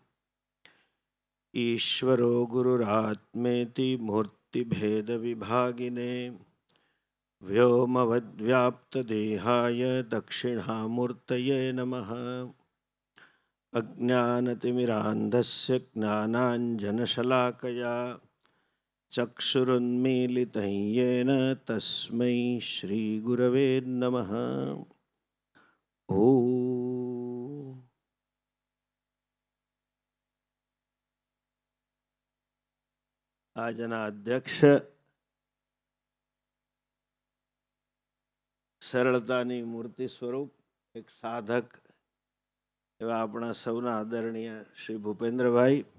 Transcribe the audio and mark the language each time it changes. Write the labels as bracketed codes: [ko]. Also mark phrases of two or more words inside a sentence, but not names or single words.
[sa] ईश्वरो गुरुरात्मेति मूर्तिभेदविभागिने व्योमवद्व्याप्तदेहाय दक्षिणामूर्तये नमः। अज्ञानतिमिरान्धस्य ज्ञानाञ्जनशलाकया चक्षुरुन्मीलितं येन तस्मै श्रीगुरवे नमः। [gu] આજના અધ્યક્ષ સરળતાની મૂર્તિ સ્વરૂપ એક સાધક એવા આપણા સૌના આદરણીય શ્રી ભૂપેન્દ્રભાઈ,